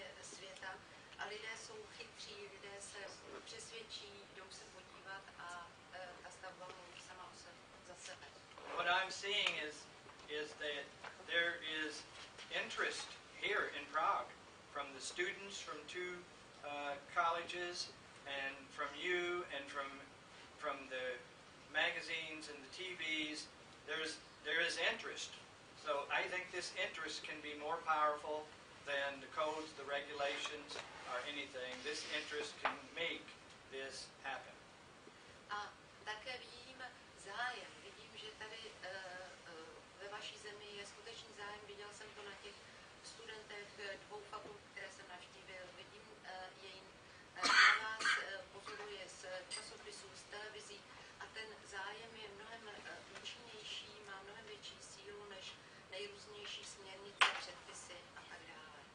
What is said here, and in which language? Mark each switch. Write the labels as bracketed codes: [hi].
[cs] patří, lidé se přesvědčí, jdou se podívat a ta stavba mluví sama o sebe, za sebe. [en] What I'm seeing is that there is interest here in Prague from the students from two colleges and from you and from the magazines and the TVs. There is interest. So I think this interest can be more powerful than the codes, the regulations, or anything. This interest can make this happen. [cs] A také vidím zájem. Vidím, že tady ve vaší zemi je skutečný zájem. Viděl jsem to na těch studentech dvou fakult, které jsem navštívil. Vidím jej na vás, pozoruji z časopisů, z televizí a ten zájem je mnohem účinnější, má mnohem větší sílu než nejrůznější směrnice, předpisy a tak dále.